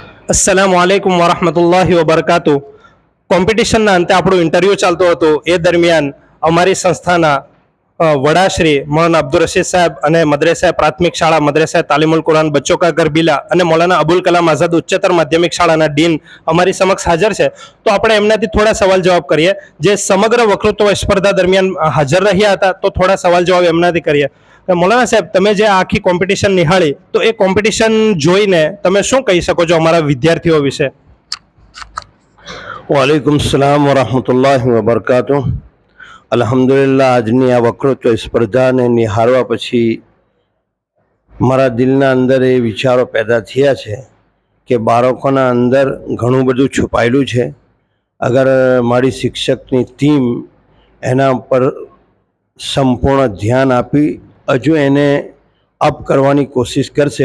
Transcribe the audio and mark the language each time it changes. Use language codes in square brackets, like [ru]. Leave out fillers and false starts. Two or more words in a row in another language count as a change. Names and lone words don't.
[ar] السلام عليكم ورحمة الله وبركاته. [gu] કોમ્પિટિશનના અંતે આપણું ઇન્ટરવ્યૂ ચાલતું હતું એ દરમિયાન અમારી સંસ્થાના વડાશ્રી મૌલાના અબ્દુલ રશીદ સાહેબ અને મદ્રેસા પ્રાથમિક શાળા મદ્રેસા તાલીમુલ કુરાન બચ્ચો કા ઘર બિલા અને મૌલાના અબુલ કલામ આઝાદ ઉચ્ચતર માધ્યમિક શાળાના ડીન અમારી સમક્ષ હાજર છે. તો આપણે એમનાથી થોડા સવાલ જવાબ કરીએ જે સમગ્ર વક્તૃત્વ સ્પર્ધા દરમિયાન હાજર રહ્યા હતા. તો થોડા સવાલ જવાબ એમનાથી કરીએ. મૌલાના સાહેબ, તમે જે આખી કોમ્પિટિશન નિહાળી તો એ કોમ્પિટિશન જોઈને તમે શું કહી શકો છો અમારા વિદ્યાર્થીઓ વિશે? [ar] وعليكم السلام ورحمة الله وبركاته. [gu] अल्हम्दुलिल्लाह આજની આ વક્તૃત્વ સ્પર્ધાને નિહાળવા પછી મારા દિલના અંદર એ વિચારો પેદા થયા છે કે બાળકોના અંદર ઘણું બધું છુપાયેલું છે. અગર મારી શિક્ષકની ટીમ એના પર સંપૂર્ણ ધ્યાન આપી હજુ એને અપ કરવાની કોશિશ કરશે